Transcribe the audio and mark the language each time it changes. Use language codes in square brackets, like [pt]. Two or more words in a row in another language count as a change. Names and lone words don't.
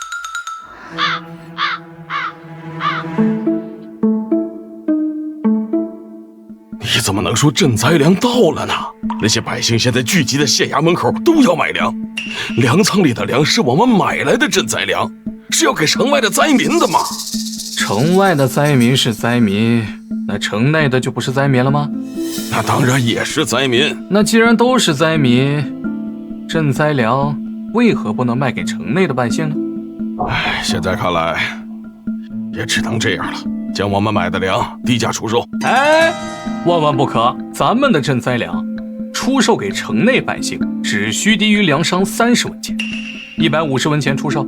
[zh] 你怎麼能說賑災糧到了呢？那些百姓現在聚集在縣衙門口，都要買糧。糧倉裡的糧是我們買來的賑災糧，是要給城外的災民的嘛。城外的災民是災民，那城內的就不是災民了嗎？那當然也是災民。那既然都是災民，賑災糧為何不能賣給城內的百姓呢？唉，現在看來也只能這樣了，將我們買的糧低價出售。哎，萬萬不可！咱們的賑災糧出售給城內百姓，只需低於糧商30文錢，150文錢出售。